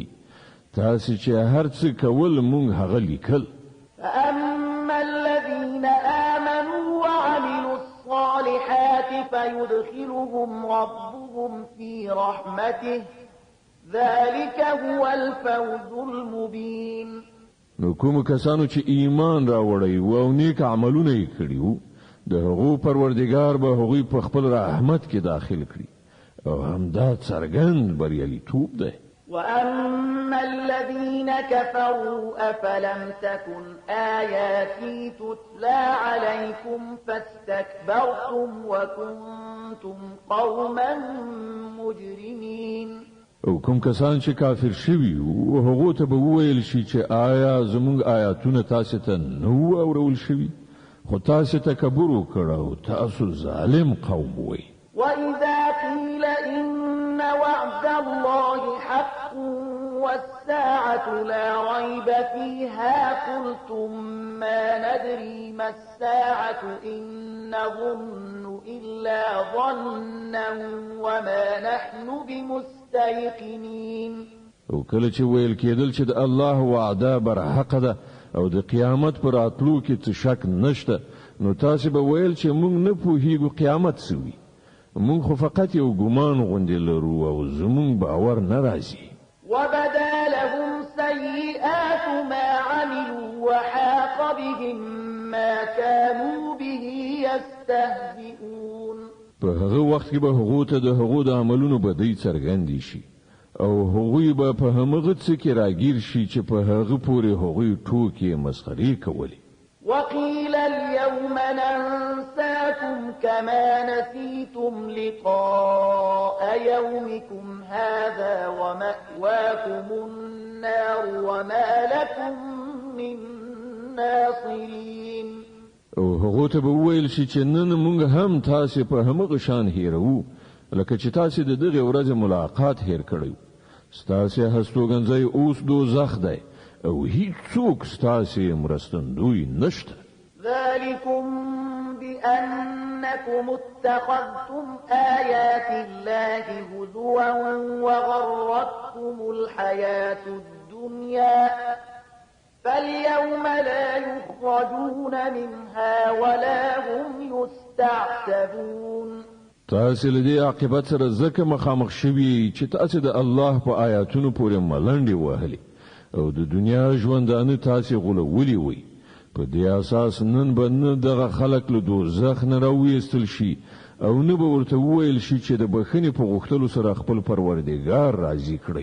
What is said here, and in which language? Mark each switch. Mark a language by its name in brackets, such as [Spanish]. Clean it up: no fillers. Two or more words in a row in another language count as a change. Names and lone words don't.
[Pashto] تاسو چې هر څه کول مونږ هغه لیکل. [Arabic] فأما الذين آمنوا وعملوا الصالحات فيدخلهم ربهم في رحمته ذلك هو الفوز المبين. [Pashto] نو کوم کسانو چې ایمان راوړی او نیک عملونه یې کړیو د هغو پروردگار به هغوی په خپل رحمت کې داخل کړي او همدا څرګند بریالیتوب ده. [Arabic] وأما الذين كفروا أفلم تكن آياتي تتلى عليكم فاستكبرتم وكنتم قوما مجرمين. [Pashto] او کوم کسان چې کافر شوي او هغه ته به وویل شي چې آیا زموږ آیاتونه تاسو ته نو اورول شوي خو تاسو تکبر وکړو تاسو ظالم قوم وئ. [Arabic] وإذا قيل إن وعد الله حق والساعة لا ريب فيها قلتم ما ندري ما الساعة إن نظن إلا ظنا وما نحن بمستيقنين. [Pashto] او کله چې ویل کېدل چې د الله وعده بر حق ده او د قیامت پر راتلو کې څه شک نشته نو تاسو به ویل چې موږ نه پوهیږو قیامت څه وي. موږ خو فقط یو ګمان غوندې لرو او زموږ باور نه راځي. [Arabic] وبدا لهم سيئات ما عملوا وحاق بهم ما كانوا به يستهزئون. [Pashto] په هغه وخت کې به هغه ته د هغو د عملونو بدی څرګندې شي او هغوی به په همغه څه کې راګیر شي چې په هغه پورې هغوی ټوکې مسخرې کولې. [Arabic] وقيل اليوم ننساكم كما نسيتم لقاء يومكم هذا ومأواكم النار وما لكم من ناصرين. [Pashto] او هغه ته به وویل شي چې نن موږ هم تاسو په همغه شان هیرو لکه چې تاسو د دغه ورځې ملاقات هیر کړی. ستاسو هستوګنځي اوس دوزخ دی او هیڅوک ستاسو مرستندوی نشته. [Arabic] ذلكم بأنكم اتخذتم آيات الله هزوا وغرتكم الحياة الدنيا فاليوم لا يخرجون منها ولا هم يستعتبون. [Pashto] تاسو له دې عاقبت سره ځکه مخامخ شوي چې تاسو د الله په آیاتونو پورې ملنډې وهلې او د دنیا ژوندانه تاسو غولولې وي. په دې اساس نن به نه دغه خلک له دوزخ نه راوېستل شي او نه به ورته وویل شي چې د بخښنې په غوښتلو سره خپل پروردګار راضي کړي.